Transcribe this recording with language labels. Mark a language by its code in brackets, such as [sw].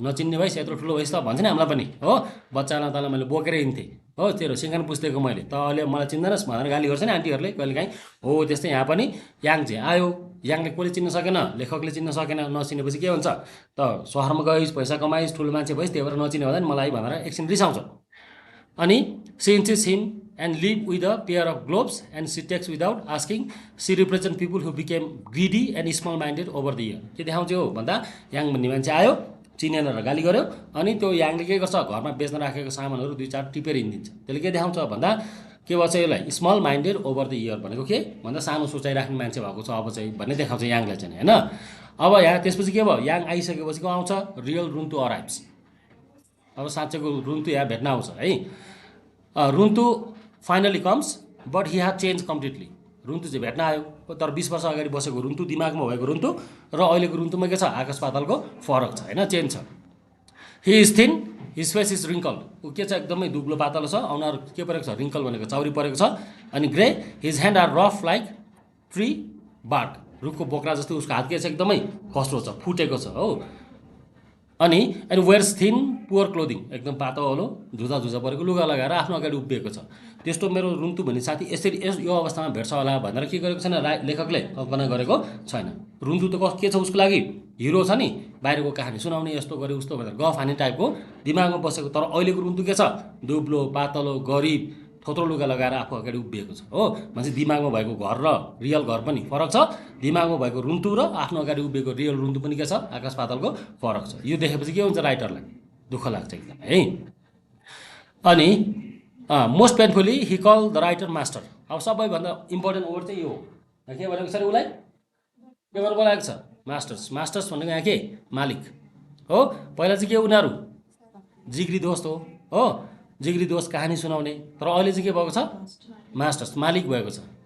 [ne] नचिन्ने भइस्, यत्रो ठुलो भइस् त भन्छ नि हामीलाई पनि हो। बच्चालाई तँलाई मैले बोकेर हिँड्थेँ हो, तेरो सिङ्गान पुस्तेको मैले, त अहिले मलाई चिन्दैनस् भनेर गाली गर्छ नि आन्टीहरूले कहिलेकाहीँ हो। त्यस्तै यहाँ पनि याङ चाहिँ आयो, याङले कसले चिन्न सकेन, लेखकले चिन्न सकेन। नचिनेपछि के हुन्छ त, सहरमा गइस्, पैसा कमाइस्, ठुलो मान्छे भइस्, त्यही भएर नचिने हुँदा नि मलाई भनेर एकछिन रिसाउँछ। [en] अनि she insist him and live with a pair of gloves and she takes without asking. She represents people who became greedy and small minded over the year. [ne] के देखाउँछ हो भन्दा, याङ भन्ने मान्छे आयो, चिनेन र गाली गर्यो, अनि त्यो याङले के गर्छ, घरमा बेच्न राखेको सामानहरू 2-4 टिपेर हिँडिदिन्छ। त्यसले के देखाउँछ भन्दा, के भन्छ यसलाई, [en] small minded over the year [ne] भनेको के भन्दा, सानो सोचाइ राख्ने मान्छे भएको छ अब चाहिँ भन्ने देखाउँछ याङलाई चाहिँ होइन। अब यहाँ त्यसपछि के भयो, याङ आइसकेपछि को आउँछ, [en] Real Runtu arrives. [ne] अब साँच्चैको रुन्तु यहाँ भेट्न आउँछ है। [en] Runtu finally comes but he has change completely. [ne] रुन्तु चाहिँ भेट्न आयो, तर 20 वर्ष अगाडि बसेको रुन्तु, दिमागमा भएको रुन्तु र अहिलेको रुन्तुमा के छ, आकाश पातालको फरक छ होइन, चेन्ज छ। [en] he is thin, his face is wrinkle, [ne] ऊ के छ, एकदमै दुब्लो पातलो छ, अनुहार के परेको छ, रिङ्कल भनेको चाउरी परेको छ। अनि grey, [en] his hand are rough like tree bark, [ne] रुखको बोक्रा जस्तो उसको हात के छ, एकदमै खस्रो छ, फुटेको छ हो। अनि [en] wears thin poor clothing, [ne] एकदम पातलो झुजा परेको लुगा लगाएर आफ्नो अगाडि उभिएको छ। त्यस्तो मेरो रुन्तु भन्ने साथी यसरी यो अवस्थामा भेट्छ होला भनेर के गरेको छैन, लेखकले कल्पना गरेको छैन। रुन्तु त के छ उसको लागि, हिरो छ नि, बाहिरको कहानी सुनाउने, यस्तो गरे उस्तो भनेर गफ हान्ने टाइपको दिमागमा बसेको। तर अहिलेको रुन्तु के छ, दुब्लो पातलो गरिब, थोत्रो लुगा लगाएर आफू अगाडि उभिएको छ हो। मान्छे दिमागमा भएको घर र रियल घर पनि फरक छ, दिमागमा भएको रुन्तु र आफ्नो अगाडि उभिएको रियल रुन्तु पनि के छ, आकाश पातालको फरक छ। यो देखेपछि के हुन्छ, राइटरलाई दुःख लाग्छ एकदम है। [en] अनि most painfully he call the writer master. [ne] अब सबैभन्दा इम्पोर्टेन्ट वर्ड चाहिँ यो हो, के भनेको छ अरे उसलाई, के गर्नु बोलाएको छ, मास्टर्स। मास्टर्स भनेको यहाँ के, मालिक हो। पहिला चाहिँ के उनीहरू जिग्री दोस्त हो, जिग्री दोस्त कहानी सुनाउने, तर अहिले चाहिँ के भएको छ, मास्टर्स, मालिक भएको छ